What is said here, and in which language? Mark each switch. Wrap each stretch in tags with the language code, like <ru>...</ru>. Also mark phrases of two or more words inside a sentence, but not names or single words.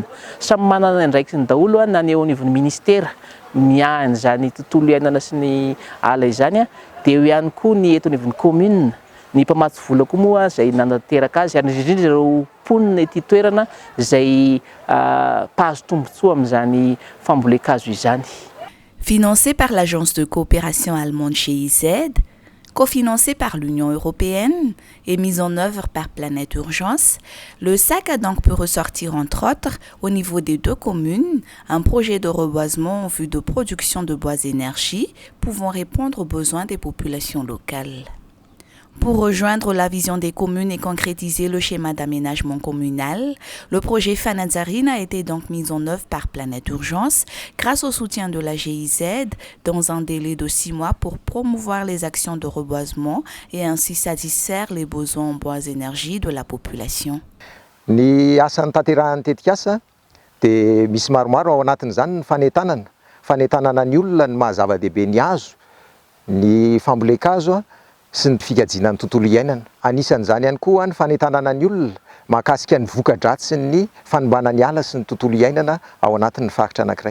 <mg>Samy manana ny andraikiny daholo na ny eo anivon'ny ministera miahany izany tontolo iainana sy ny ala izany dia eo ihany koa ny eto anivon'ny commune. Ny mpamatsy vola koa moa izay nanateraka azy ary indrindra ireo mponina ety toerana izay mpahazo tombontsoa amin'izany fambolem-kazo izany.</mg> <fr>Financé par l'agence de coopération allemande GIZ, cofinancé par l'Union européenne et mis en œuvre par Planète Urgence, le SAC a donc pu ressortir entre autres au niveau des deux communes un projet de reboisement en vue de production de bois énergie pouvant répondre aux besoins des populations locales. Pour rejoindre la vision des communes et concrétiser le schéma d'aménagement communal, le projet Fanazarine a été donc mis en œuvre par Planète Urgence grâce au soutien de la GIZ dans un délai de 6 mois pour promouvoir les actions de reboisement et ainsi satisfaire les besoins en bois énergie de la population.</fr> <mg>Ny asan'ny tanterahany tetika asa dia misy maromaro ao anatin'izany ny fanentanana ny olona ny mahazava-dehibe ny hazo, ny fambolem-kazo sy ny fikajiana ny tontolo iainana. Anisan'izany ihany koa ny fanentanana ny olona mahakasika ny voka-dratsy sy ny fanimbana ny ala sy ny tontolo iainana ao anatin'ny faritra anankiray.</mg>